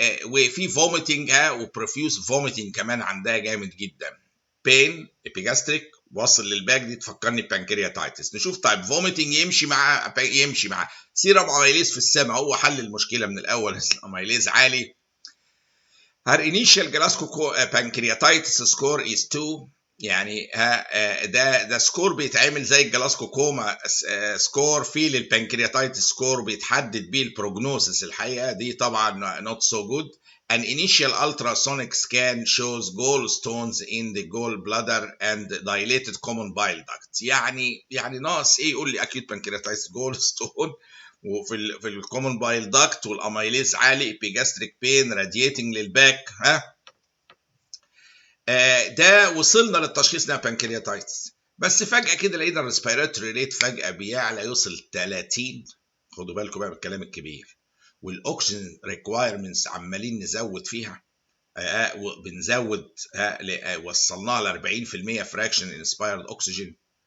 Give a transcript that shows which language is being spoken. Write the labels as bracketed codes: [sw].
[ar] وفي فوميتنج وبروفيوس فوميتنج كمان عندها جامد جدا. بين ابيجاستريك واصل للباك، دي تفكرني ببانكرياتايتس. نشوف طيب فوميتنج يمشي مع سيرم اميليز في السماء، هو حل المشكله من الاول. الاميليز عالي. [en] her initial Glasgow pancreatitis score is 2. [ar] يعني ده سكور بيتعمل زي الجلاسكو كوما سكور في للبنكرياتايتس سكور بيتحدد بيه البروجنوسيس. الحقيقه دي طبعا [en] not so good. An initial ultrasonic scan shows gallstones in the gallbladder and dilated common bile duct. [ar] يعني ناقص يقول لي [en] acute pancreatitis gallstone [ar] وفي في الكومن بايل داكت، والاميليز عالي، ابيجاستريك بين رادياتنج للباك. ده وصلنا للتشخيص انها بانكرياتايتس. بس فجأة كده لقينا الريسبيراتوري ريت فجأة بيعلى يوصل 30. خدوا بالكم بقى من الكلام الكبير. والاكسجين ريكوايرمنتس عمالين نزود فيها، بنزود، وصلناها ل 40% فراكشن انسبايرد اوكسجين.